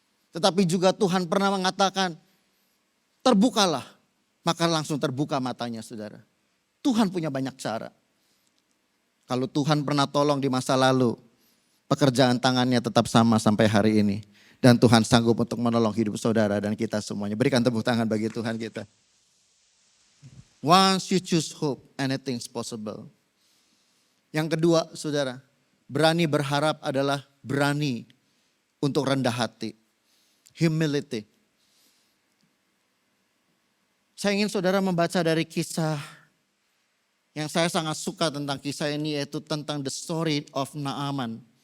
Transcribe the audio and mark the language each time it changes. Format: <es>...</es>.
<id>Tetapi juga Tuhan pernah mengatakan, terbukalah. Maka langsung terbuka matanya, saudara. Tuhan punya banyak cara. Kalau Tuhan pernah tolong di masa lalu, pekerjaan tangannya tetap sama sampai hari ini. Dan Tuhan sanggup untuk menolong hidup saudara dan kita semuanya. Berikan tepuk tangan bagi Tuhan kita.</id> <en>Once you choose hope, anything's possible.</en> <id>Yang kedua, saudara, berani berharap adalah berani untuk rendah hati. Humility. Saya ingin saudara membaca dari kisah yang saya sangat suka tentang kisah ini, yaitu tentang</id> <en>the story of Naaman.</en>